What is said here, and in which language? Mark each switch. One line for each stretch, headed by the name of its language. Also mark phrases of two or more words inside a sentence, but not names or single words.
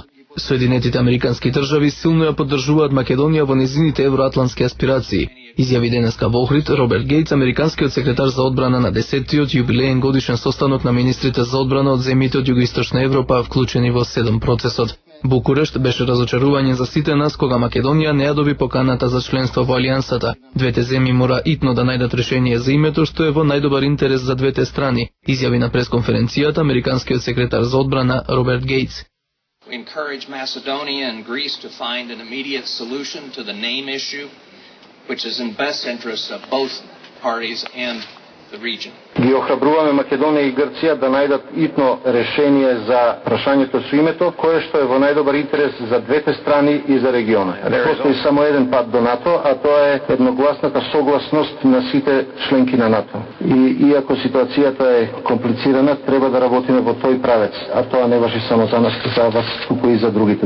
Macedonian: Соединетите американски држави силно ја поддржуваат Македонија во незините евроатлантски аспирации, изјави денеска во Охрид Роберт Гејтс, американскиот секретар за одбрана на 10-тиот јубилеен годишен состанок на министрите за одбрана од земјите од Југоисточна Европа, вклучени во 7 процесот. Букурешт беше разочарување за сите нас кога Македонија не ја доби поканата за членство во Алијансата. Двете земји мора итно да најдат решение за името што е во најдобар интерес за двете страни, изјави на пресконференцијата американскиот секретар за одбрана Роберт Гејтс.
English: We encourage Macedonia and Greece to find an immediate solution to the name issue, which is in best interest of both parties and the region.
Macedonian: Ги охрабруваме Македонија и Грција да најдат итно решение за прашањето со името, кое што е во најдобар интерес за двете страни и за регионот. Постои само еден пат до НАТО, а тоа е едногласната согласност на сите членки на НАТО. И иако ситуацијата е комплицирана, треба да работиме во тој правец, а тоа не важи само за нас, за вас, туку и за другите.